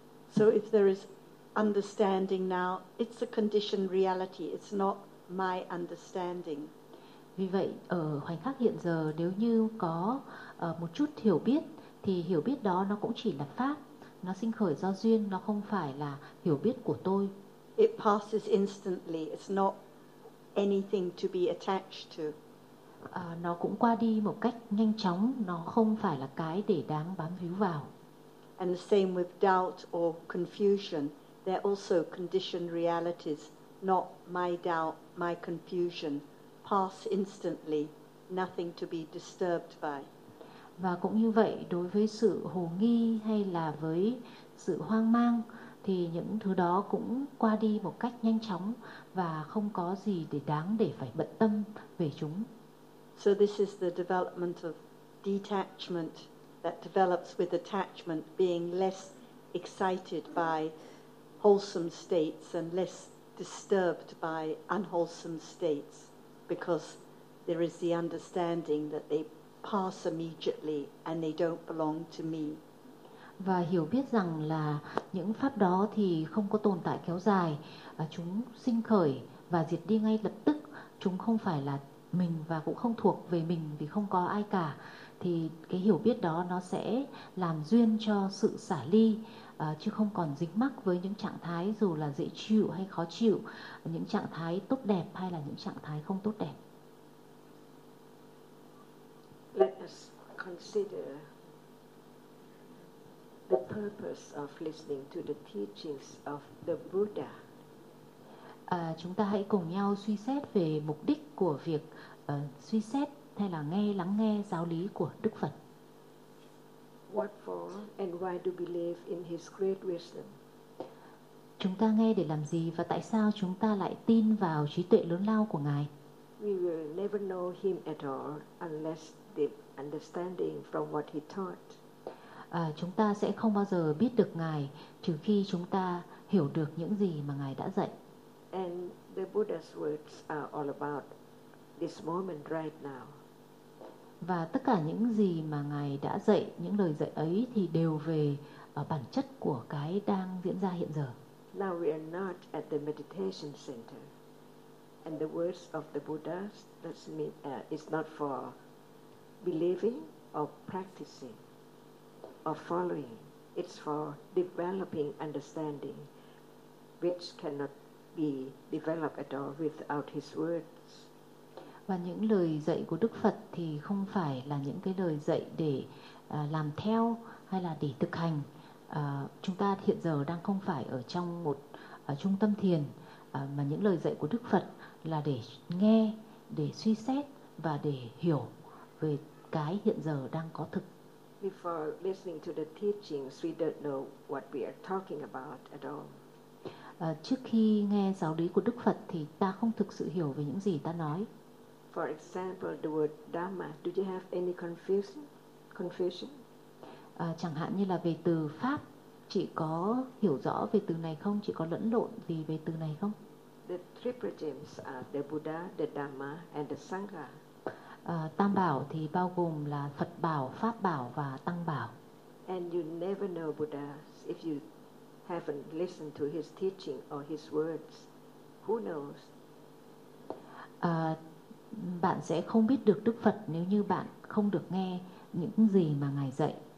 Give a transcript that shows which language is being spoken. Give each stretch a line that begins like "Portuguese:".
English: So if there is understanding now, it's a conditioned reality, it's not my understanding.
Vietnamese: Vì vậy, ở khoảnh khắc hiện giờ, nếu như có một chút hiểu biết, thì hiểu biết đó nó cũng chỉ là pháp. Nó sinh khởi do duyên, nó không phải là hiểu biết của tôi.
English: It passes instantly, it's not anything to be attached to.
Vietnamese: Nó cũng qua đi một cách nhanh chóng, nó không phải là cái để đáng bám víu vào.
English: And the same with doubt or confusion, they're also conditioned realities, not my doubt, my confusion, pass instantly, nothing to be disturbed by.
Vietnamese: Và cũng như vậy, đối với sự hồ nghi hay là với sự hoang mang, thì những thứ đó cũng qua đi một cách nhanh chóng và không có gì để đáng để phải bận tâm về chúng.
English: So this is the development of detachment that develops with attachment, being less excited by wholesome states and less disturbed by unwholesome states, because there is the understanding that they pass immediately and they don't belong to me.
Vietnamese: Và hiểu biết rằng là những pháp đó thì không có tồn tại kéo dài, chúng sinh khởi và diệt đi ngay lập tức, chúng không phải là mình và cũng không thuộc về mình vì không có ai cả, thì cái hiểu biết đó nó sẽ làm duyên cho sự xả ly, chứ không còn dính mắc với những trạng thái dù là dễ chịu hay khó chịu, những trạng thái tốt đẹp hay là những trạng thái không tốt đẹp.
English: Let us consider the purpose of listening to the teachings of the Buddha.
Vietnamese: Chúng ta hãy cùng nhau suy xét về mục đích của việc suy xét hay là nghe lắng nghe giáo lý của Đức Phật.
English: What for and why do we believe in his great wisdom?
Vietnamese: Chúng ta nghe để làm gì và tại sao chúng ta lại tin vào trí tuệ lớn lao của Ngài?
English: We will never know him at all unless deep understanding from what he taught.
Vietnamese: Chúng ta sẽ không bao giờ biết được Ngài trừ khi chúng ta hiểu được những gì mà Ngài đã dạy.
English: And the Buddha's words are all about this moment right now.
Vietnamese: Và tất cả những gì mà Ngài đã dạy, những lời dạy ấy thì đều về bản chất của cái đang diễn ra hiện giờ.
English: Now we are not at the meditation center. And the words of the Buddha that's mean is not for believing or practicing or following. It's for developing understanding, which cannot be developed at all without his words.
Vietnamese: Và những lời dạy của Đức Phật thì không phải là những cái lời dạy để làm theo hay là để thực hành. Chúng ta hiện giờ đang không phải ở trong một trung tâm thiền, mà những lời dạy của Đức Phật là để nghe, để suy xét và để hiểu về cái hiện giờ đang có thực.
English: Before listening to the teachings, we don't know what we are talking about at all.
Vietnamese: Trước khi nghe giáo lý của Đức Phật thì ta không thực sự hiểu về những gì ta nói.
English: For example, the word Dhamma, do you have any confusion?
Vietnamese: Chẳng hạn như là về từ Pháp, chị có hiểu rõ về từ này không? Chị có lẫn lộn gì về từ này không?
English: The three precepts are the Buddha, the Dhamma, and the Sangha.
Vietnamese: Tam bảo thì bao gồm là Phật bảo, Pháp bảo và Tăng bảo.
English: And you never know Buddha if you haven't listened to his teaching or his words. Who knows?
Vietnamese: Bạn sẽ không biết được Đức Phật nếu như bạn không được nghe những gì mà Ngài dạy.